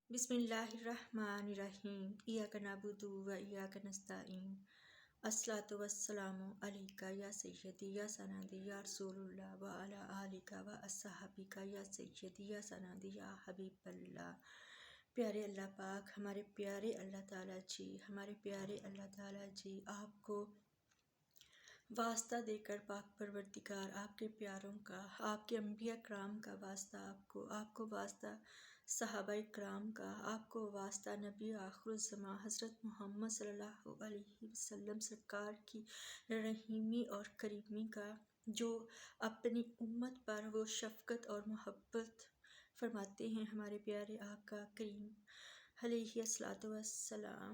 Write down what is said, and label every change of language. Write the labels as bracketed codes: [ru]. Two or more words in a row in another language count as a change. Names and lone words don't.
[ar] بسم الله الرحمن الرحيم۔ إياك نعبد وإياك نستعين. الصلاة والسلام عليك يا سيدي يا سندي يا رسول الله وعلى آلك وأصحابك يا سيدي يا سندي يا حبيب الله. [ur] پیارے اللہ پاک، ہمارے پیارے اللہ تعالیٰ جی، آپ کو واسطہ دے کر پاک پروردگار آپ کے پیاروں کا، آپ کے انبیا کرام کا واسطہ، آپ کو واسطہ صحابۂ کرام کا، آپ کو واسطہ نبی آخر الزماں حضرت محمد [ar] صلى الله عليه وسلم [ur] سرکار کی رحیمی اور کریمی کا، جو اپنی امت پر وہ شفقت اور محبت فرماتے ہیں، ہمارے پیارے آقا کریم [ar] عليه الصلاة والسلام.